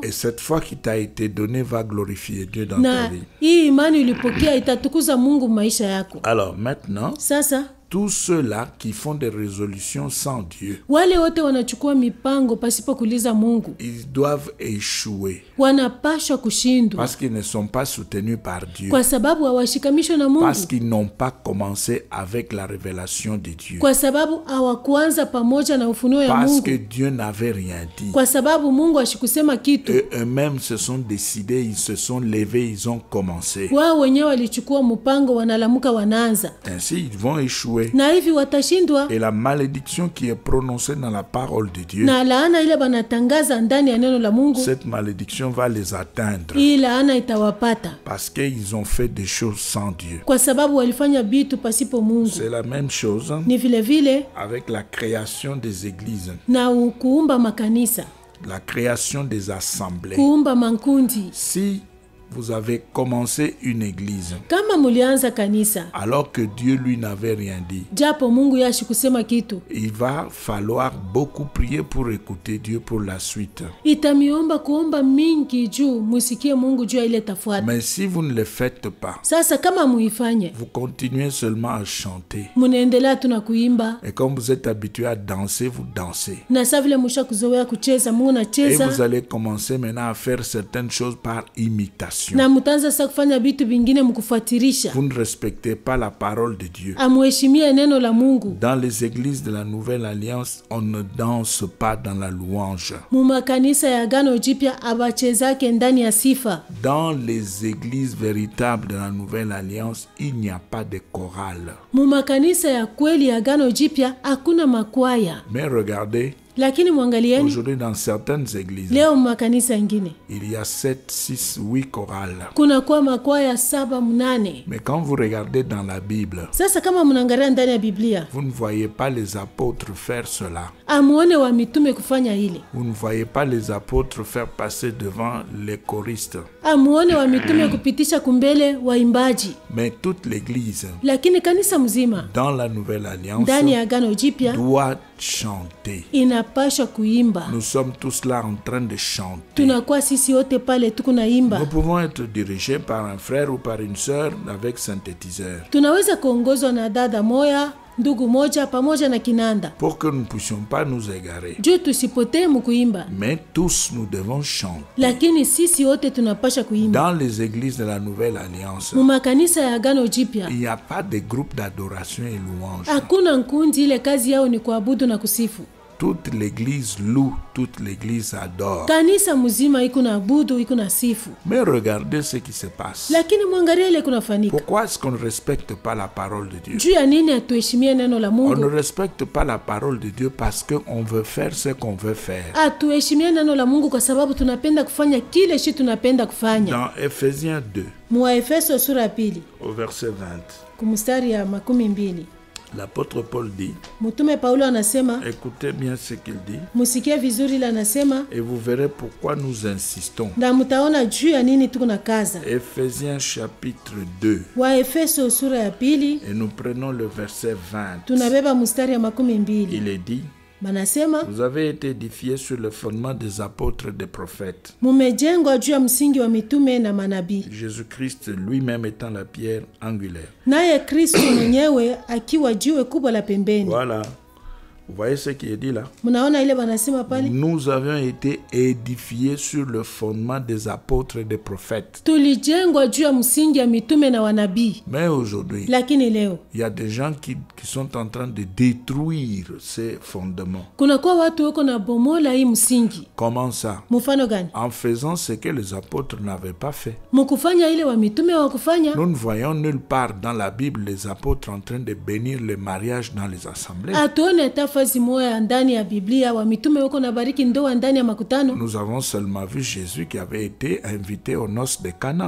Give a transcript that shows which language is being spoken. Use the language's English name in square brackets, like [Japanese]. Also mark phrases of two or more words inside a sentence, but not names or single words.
[French] Et cette foi qui t'a été donnée va glorifier Dieu dans ta vie. [Swahili] Hii imani ulipokea itatukuza Mungu maisha yako. [French] Alors maintenant, [Swahili] sasa [French] tous ceux-là qui font des résolutions sans Dieu, [Swahili] wale wote wanachukua mipango pasipo kuuliza Mungu, [French] ils doivent échouer. [Swahili] Wanapashwa kushindwa. [French] Parce qu'ils ne sont pas soutenus par Dieu. [Swahili] Kwa sababu hawashikamishwa na Mungu. [French] Parce qu'ils n'ont pas commencé avec la révélation de Dieu. [Swahili] Kwa sababu hawakuanza pamoja na ufunuo ya Mungu. [French] Parce que Dieu n'avait rien dit. [Swahili] Kwa sababu Mungu ashikusema kitu. [French] Et eux-mêmes se sont décidés, ils se sont levés, ils ont commencé. [Swahili] Wao wenyewe walichukua mpango, wanalamuka wanaanza. [French] Ainsi ils vont échouer échouer. [Swahili] Na hivi watashindwa. [French] Et la malédiction qui est prononcée dans la parole de Dieu, [Swahili] na laana ile banatangaza ndani ya neno la Mungu, [French] cette malédiction va les atteindre. [Swahili] Hii laana itawapata. [French] Parce qu'ils ont fait des choses sans Dieu. [Swahili] Kwa sababu walifanya vitu pasipo Mungu. [French] C'est la même chose [Swahili] ni vile vile [French] avec la création des églises. [Swahili] Na kuumba makanisa. [French] La création des assemblées. [Swahili] Kuumba mankundi. [French] Si vous avez commencé une église, [Swahili] kama mulianza kanisa, [French] alors que Dieu lui n'avait rien dit, [Swahili] japo Mungu yashi kusema kitu, [French] il va falloir beaucoup prier pour écouter Dieu pour la suite. [Swahili] Itamiomba kuomba mingi juu musikie Mungu juu ile tafuata. [French] Mais si vous ne le faites pas, [Swahili] sasa kama muifanye, [French] vous continuez seulement à chanter. [Swahili] Munaendelea tu na kuimba. [French] Et comme vous êtes habitué à danser, vous dansez. [Swahili] Na sasa vile mushakuzoea kucheza, munacheza. [French] Et vous allez commencer maintenant à faire certaines choses par imitation. [Swahili] Na mutanza sasa kufanya vitu vingine mkufuatirisha. [French] Vous ne respectez pas la parole de Dieu. [Swahili] Amuheshimie neno la Mungu. [French] Dans les églises de la Nouvelle Alliance, on ne danse pas dans la louange. [Swahili] Mumakanisa ya Agano Jipya abachezake ndani ya sifa. [French] Dans les églises véritables de la Nouvelle Alliance, il n'y a pas de chorale. [Swahili] Mumakanisa ya kweli ya Agano Jipya hakuna makwaya. [French] Mais regardez, [Swahili] lakini mwangalieni, [French] aujourd'hui dans certaines églises, [Swahili] leo makanisa ingine, [French] il y a 7, 6, 8 chorales. [Swahili] Kuna kwa makwaya 7, 8. [French] Mais quand vous regardez dans la Bible, [Swahili] sasa kama mnaangalia ndani ya Biblia, [French] vous ne voyez pas les apôtres faire cela. [Swahili] Amuone wa mitume kufanya ile. [French] Vous ne voyez pas les apôtres faire passer devant les choristes. [Swahili] Amuone wa mitume kupitisha kumbele waimbaji. [French] Mais toute l'église, [Swahili] lakini kanisa mzima, [French] dans la Nouvelle Alliance, [Swahili] ndani ya Agano Jipya, [French] doit chanter. [Swahili] Inapaswa kuimba. [French] Nous sommes tous là en train de chanter. [Swahili] Tunakuwa sisi wote pale tukunaimba. [French] Nous pouvons être dirigés par un frère ou par une sœur avec synthétiseur. [Swahili] Tunaweza kuongozwa na dada moya, ndugu moja pamoja na kinanda. [French] Pour que nous ne puissions pas nous égarer. [Swahili] Juu tusipotee mkuimba. [French] Mais tous nous devons chanter. [Swahili] Lakini sisi wote tunapasha kuimba. [French] Dans les églises de la Nouvelle Alliance, [Swahili] mumakanisa ya Agano Jipya, [French] il n'y a pas de groupe d'adoration et louange. [Swahili] Hakuna nkundi ile kazi yao ni kuabudu na kusifu. [French] Toute l'église loue, toute l'église adore. [Swahili] Kanisa mzima iko na abudu, iko na sifu. [French] Mais regardez ce qui se passe. [Swahili] Lakini mwangalie ile kunafanyika. [French] Pourquoi est-ce qu'on ne respecte pas la parole de Dieu? [Swahili] Juu ya nini atuheshimie neno la Mungu? [French] On ne respecte pas la parole de Dieu parce qu'on veut faire ce qu'on veut faire. [Swahili] Atuheshimie neno la Mungu kwa sababu tunapenda kufanya kile shi tunapenda kufanya. [French] Dans Ephésiens 2, [Swahili] Muefeso sura ya 2, [French] au verset 20, [Swahili] kumstari ya 12, [French] l'apôtre Paul dit, [Swahili] Mtume Paulo anasema, [French] écoutez bien ce qu'il dit, [Swahili] musikie vizuri ile anasema, [French] et vous verrez pourquoi nous insistons. [Swahili] Na mtaona juu ya nini tuko na kaza. [French] Ephésiens chapitre 2, [Swahili] Waefeso sura ya 2, [French] et nous prenons le verset 20. [Swahili] Tunabeba mstari ya 12. [French] Il est dit, [Swahili] Manasema, [French] vous avez été édifiés sur le fondement des apôtres et des prophètes. [Swahili] Mumejengwa juu ya msingi wa mitume na manabii. [French] Jésus-Christ lui-même étant la pierre angulaire. [Swahili] Naye Kristo mwenyewe akiwa jiwe kubwa la pembeni. [French] Voilà. Vous voyez ce qui est dit là? [Swahili] Munaona ile banasema pale? [French] Nous avions été édifiés sur le fondement des apôtres et des prophètes. [Swahili] Tulijengwa juu ya msingi ya mitume na wanabii. [French] Mais aujourd'hui, [Swahili] lakini leo, [French] il y a des gens qui sont en train de détruire ces fondements. [Swahili] Kuna kwa watu wako na bomola hii msingi. [French] Comment ça? [Swahili] Mfano gani? [French] En faisant ce que les apôtres n'avaient pas fait. [Swahili] Mkufanya ile wa mitume wakufanya. [French] Nous ne voyons nulle part dans la Bible les apôtres en train de bénir le mariage dans les assemblées. [Swahili] Atuone tafazi moya ndani ya Biblia wa mitume wako na bariki ndoa ndani ya makutano. [French] Nous avons seulement vu Jésus qui avait été invité aux noces de Cana.